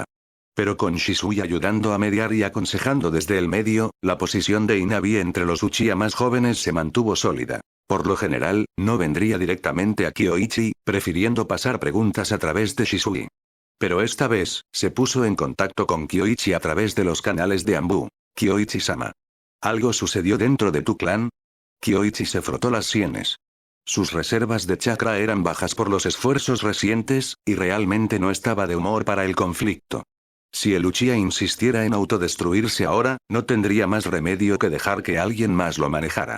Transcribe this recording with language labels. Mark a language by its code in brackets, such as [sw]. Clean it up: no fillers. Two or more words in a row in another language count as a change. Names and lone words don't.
[es] Pero con Shisui ayudando a mediar y aconsejando desde el medio, la posición de Inabi entre los Uchiha más jóvenes se mantuvo sólida. Por lo general, no vendría directamente a Kyoichi, prefiriendo pasar preguntas a través de Shisui. Pero esta vez, se puso en contacto con Kyoichi a través de los canales de Anbu. Kyoichi-sama. ¿Algo sucedió dentro de tu clan? Kyoichi se frotó las sienes. Sus reservas de chakra eran bajas por los esfuerzos recientes, y realmente no estaba de humor para el conflicto. Si el Uchiha insistiera en autodestruirse ahora, no tendría más remedio que dejar que alguien más lo manejara.